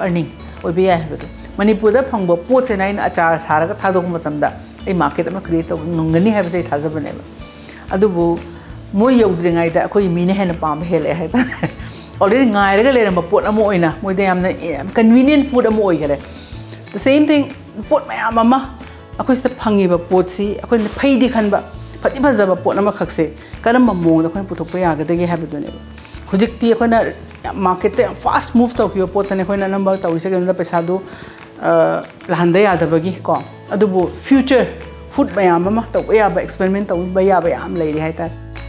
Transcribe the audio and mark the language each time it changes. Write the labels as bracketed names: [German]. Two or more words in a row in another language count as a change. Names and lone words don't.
[Manipuri] ꯑꯔꯅꯤꯡ ꯑꯣꯏꯕ ꯌꯥꯏ ꯍꯥꯏꯕꯗꯣ ꯃꯅꯤꯄꯨꯔꯗ ꯐꯪꯕ ꯄꯣꯠꯁꯤꯅ ꯑꯩꯅ ꯑꯆꯥꯔ ꯁꯥꯔꯒ ꯊꯥꯗꯣꯛꯄ ꯃꯇꯝꯗ ꯑꯩ ꯃꯥꯔꯀꯦꯠ ꯑꯃ ꯀ꯭ꯔꯤꯌꯦꯠ ꯇꯧꯕ ꯉꯝꯒꯅꯤ ꯍꯥꯏꯕꯁꯦ ꯑꯩ ꯊꯥꯖꯕꯅꯦꯕ ꯑꯗꯨꯕꯨ ꯃꯣꯏ ꯌꯧꯗ꯭ꯔꯤꯉꯩꯗ ꯑꯩꯈꯣꯏꯒꯤ ꯃꯤꯅ ꯍꯦꯟꯅ ꯄꯥꯝꯕ ꯍꯦꯜꯂꯛꯑꯦ ꯍꯥꯏꯇꯥꯔꯦ ꯑꯣꯜꯔꯦꯗꯤ ꯉꯥꯏꯔꯒ ꯂꯩꯔꯝꯕ ꯄꯣꯠ ꯑꯃ ꯑꯣꯏꯅ ꯃꯣꯏꯗ ꯌꯥꯝꯅ [English] convenient food [Manipuri] ꯑꯃ ꯑꯣꯏꯈꯔꯦ [English] the same thing [Manipuri] pot mayam ama akoi se phangiba pot si akoi phaidi khanba phati phajaba pot ama khakse karamba mong da khoi puthokpa yagadage habadune hujikti akoina market te [English] fast move [Manipuri] tawkiba pot ne khoina number tawise ganda paisa du lahanda yadabagi ko adubu [English] future food [Manipuri] mayam ama tawba yaba experiment tawba yaba yam leiri haitar